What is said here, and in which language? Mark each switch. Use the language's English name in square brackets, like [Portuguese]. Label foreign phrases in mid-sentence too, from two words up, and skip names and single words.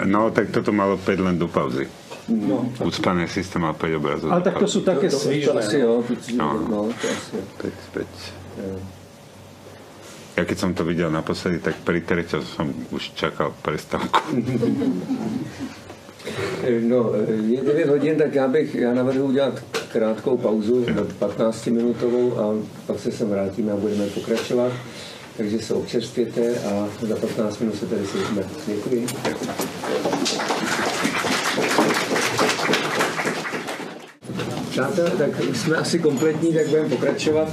[Slovak] No, tak toto malo 5 len do pauzy. No. Ucpaný systém má 5 obrazov. Ale tak to sú také svížne. [Czech] To asi jo. No, to asi jo. 5. [Slovak] Ja keď som to videl naposledy, tak pri treťom som už čakal prestávku. No, [Czech] je 9 hodin, tak já navrhu udělat krátkou pauzu, 15-minutovou, a pak se sem vrátíme a budeme pokračovat. Takže se občerstvěte a za 15 minut se tady slyšíme. Děkuji. Přátelé, tak jsme asi kompletní, tak budeme pokračovat.